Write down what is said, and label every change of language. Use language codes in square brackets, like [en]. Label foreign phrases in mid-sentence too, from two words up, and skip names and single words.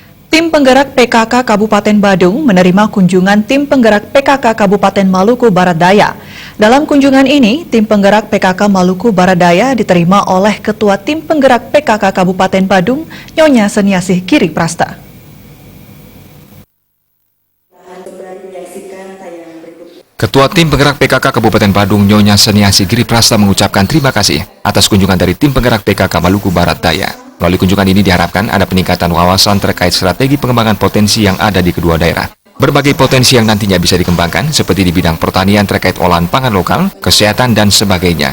[id] Tim penggerak PKK Kabupaten Badung menerima kunjungan tim penggerak PKK Kabupaten Maluku Barat Daya. Dalam kunjungan ini, tim penggerak PKK Maluku Barat Daya diterima oleh Ketua Tim Penggerak PKK Kabupaten Badung, Nyonya Seniasih Giri Prasta. Ketua Tim Penggerak PKK Kabupaten Badung, Nyonya Seniasih Giri Prasta mengucapkan terima kasih atas kunjungan dari Tim Penggerak PKK Maluku Barat Daya. Melalui kunjungan ini diharapkan ada peningkatan wawasan terkait strategi pengembangan potensi yang ada di kedua daerah. Berbagai potensi yang nantinya bisa dikembangkan seperti di bidang pertanian terkait olahan pangan lokal, kesehatan, dan sebagainya.